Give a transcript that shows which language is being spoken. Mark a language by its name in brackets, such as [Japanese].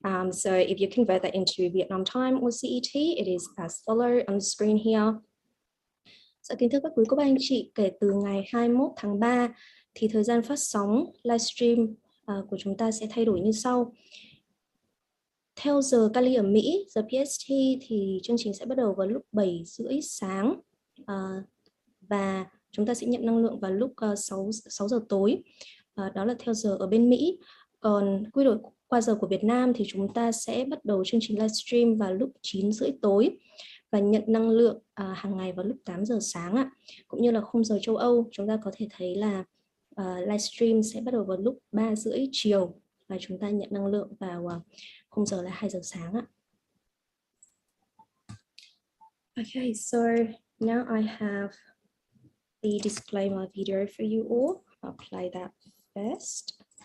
[English] So if you convert that into Vietnam time or CET, it is as follow on the screen here. [Vietnamese] Dạ, kính thưa các quý cô bác anh chị, kể từ ngày 21 tháng 3 thì thời gian phát sóng livestream của chúng ta sẽ thay đổi như sau. Theo giờ Cali ở Mỹ, giờ PST, thì chương trình sẽ bắt đầu vào lúc 7:30 sáng và chúng ta sẽ nhận năng lượng vào lúc 6 giờ tối. Đó là theo giờ ở bên Mỹ. Còn quy đổi qua giờ của Việt Nam thì chúng ta sẽ bắt đầu chương trình livestream vào lúc 9:30 tối và nhận năng lượng hàng ngày vào lúc 8 giờ sáng ạ. Cũng như là khung giờ châu Âu, chúng ta có thể thấy là livestream sẽ bắt đầu vào lúc 3:30 chiều và chúng ta nhận năng lượng vào khung giờ là 2 giờ sáng ạ. [English] Okay, so now I have the disclaimer video for you all. I'll play that first.